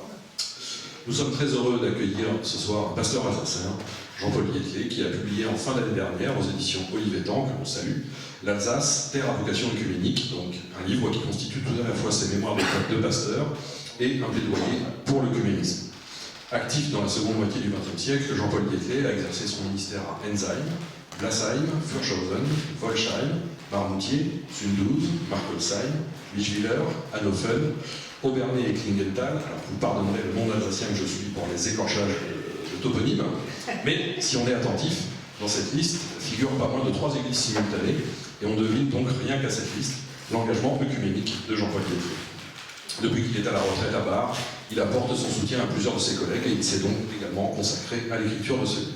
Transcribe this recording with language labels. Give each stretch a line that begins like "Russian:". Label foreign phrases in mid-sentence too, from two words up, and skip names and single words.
French: Nous sommes très heureux d'accueillir ce soir un pasteur alsacien, Jean-Paul Guettelet, qui a publié en fin d'année dernière aux éditions Olivetan, que l'on salue, l'Alsace, terre à vocation œcuménique, donc un livre qui constitue tout à la fois ses mémoires de pasteur et un plaidoyer pour l'œcuménisme. Actif dans la seconde moitié du XXe siècle, Jean-Paul Guettelet a exercé son ministère à Ensheim, Blasheim, Fürschhausen, Wolsheim, Marmoutier, Sundouze, Markolsheim, Lichwiller, Hannoven, Obernai et Klingenthal. Alors vous pardonnerez le monde alsacien que je suis pour les écorchages de toponymes, mais si on est attentif, dans cette liste figurent pas moins de 3 églises simultanées, et on devine donc rien qu'à cette liste l'engagement œcuménique de Jean-Paul Guettelet. Depuis qu'il est à la retraite à Bar, il apporte son soutien à plusieurs de ses collègues et il s'est donc également consacré à l'écriture de ce livre.